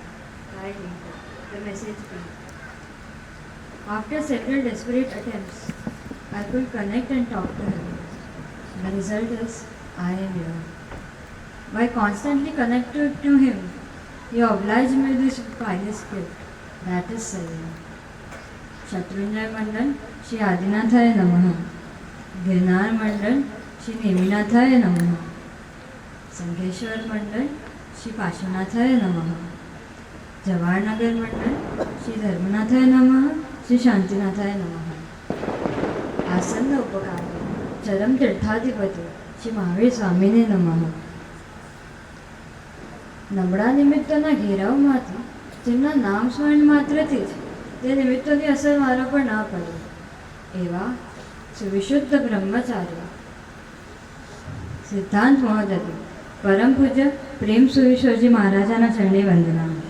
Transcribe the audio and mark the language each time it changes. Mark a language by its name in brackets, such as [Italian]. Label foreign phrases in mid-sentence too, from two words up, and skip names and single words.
[English] Tried later, the message came. After several desperate attempts, I could connect and talk to him. The result is, I am here. By constantly connected to him, he obliged me with this pious gift, that is Sayyid. [Sanskrit] शत्रुंजय मंडल, श्री आदिनाथाय नमः. गिरनार मंडल श्री नेमिनाथाय नमः. संघेश्वर मंडल श्री पार्श्वनाथाय नमः. जवाहरनगर मंडल श्री धर्मनाथाय नमः. श्री शांतिनाथाय नमः. आसन्न उपकार चरम तीर्थाधिपति श्री महावीर स्वामीने नमः. [Gujarati] નબળા નિમિત્તોના ઘેરાવમાંથી જેમના નામ સ્મરણ માત્રથી જ તે નિમિત્તોની અસર મારા પર ના પડે એવા સુવિશુદ્ધ બ્રહ્મચારી સિદ્ધાંત મહોદય પરમ પૂજ્ય પ્રેમ સુરેશ્વરજી મહારાજાના ચરણે વંદના.